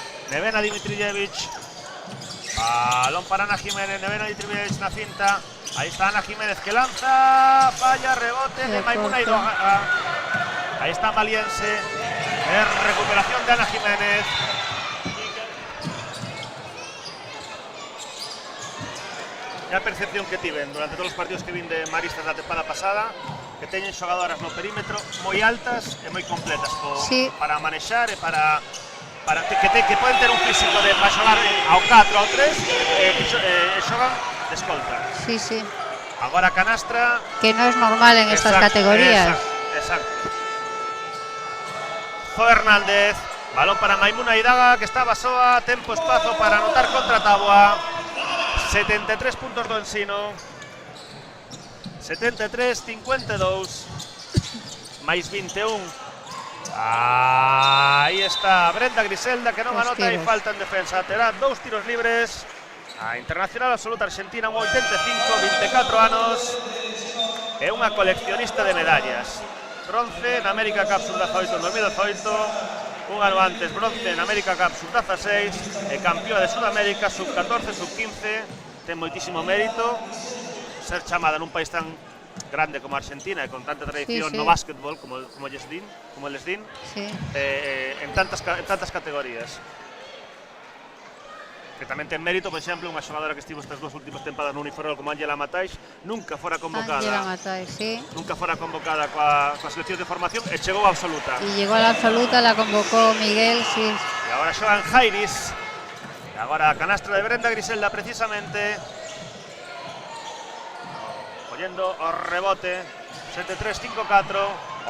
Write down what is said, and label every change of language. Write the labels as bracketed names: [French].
[Galician] Nevena Dimitrijevic, balón para Ana Jiménez, Nevena Dimitrijevic na cinta, aí está Ana Jiménez que lanza, falla, rebote de Maimuna Idaga. Aí está Maliense, recuperación de Ana Jiménez. E a percepción que tiven durante todos os partidos que vin de Maristas na tempada pasada, que teñen xogadoras no perímetro moi altas e moi completas sí, para manexar e para que poden ter un físico de para xogar ao 4 ao 3 e xogan de escolta. Sí, sí. Agora canastra, [Spanish] que no es normal en estas categorías. Exacto. [Galician] Zo Hernández, balón para Maimuna Idaga, que estaba soa, tempo espazo para anotar contra Tabua. 73 puntos do Ensino, 73-52, máis 21. Aí está Brenda Griselda, que non anota e falta en defensa. Terá 2 tiros libres. A internacional absoluta argentina, 85, 24 anos. É unha coleccionista de medallas. Bronce na América Cup Sub-18 en 2018. Un ano antes, bronce na América Cup Sub-16 e campeona de Sudamérica Sub-14, Sub-15. Ten moitísimo mérito ser chamada nun país tan [Spanish] grande como Argentina y con tanta tradición Sí, sí. no básquetbol como el SDIN, Sí. en tantas categorías. [Galician] Que tamén ten mérito, por exemplo, unha xogadora que estivo estas 2 últimas tempadas no Uniferrol como Ángela Matais, nunca fora convocada. Ángela Matai, sí. Nunca fora convocada coa selección de formación e chegou a absoluta. [Spanish] Y llegó a la absoluta, la convocó Miguel, sí. [Galician] E agora xogan Jairis. E agora a canastra de Brenda Griselda precisamente. Collendo o rebote. 7-3-5-4.